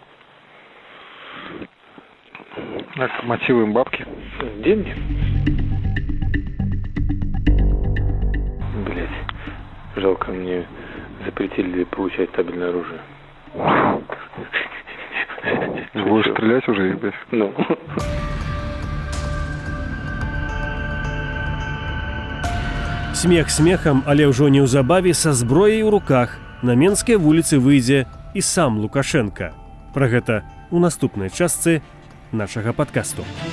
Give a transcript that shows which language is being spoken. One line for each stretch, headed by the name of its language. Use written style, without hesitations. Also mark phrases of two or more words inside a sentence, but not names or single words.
Russian: Так, мотивы им бабки. Деньги. Блядь, жалко, мне запретили получать табельное оружие. Будешь стрелять уже, блядь? Ну.
Belarusian: Смех смехам, але ўжо неўзабаве са зброяй у руках на Менскай вуліцы выйдзе і сам Лукашенка. Пра гэта ў наступнай частцы нашага падкасту.